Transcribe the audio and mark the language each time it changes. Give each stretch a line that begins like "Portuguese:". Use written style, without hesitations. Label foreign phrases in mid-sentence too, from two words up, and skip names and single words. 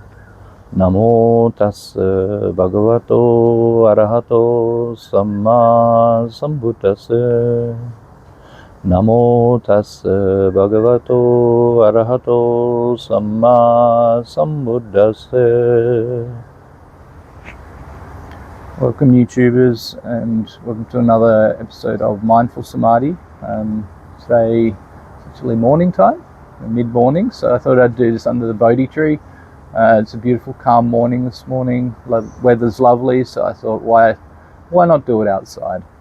Pali: Namo tassa bhagavato arahato samma sambuddhassa. Namo tassa bhagavato arahato samma sambuddhassa.
English: Welcome YouTubers, and welcome to another episode of Mindful Samadhi. Today it's actually morning time, mid-morning, so I thought I'd do this under the Bodhi tree. It's a beautiful calm morning this morning, weather's lovely, so I thought why not do it outside.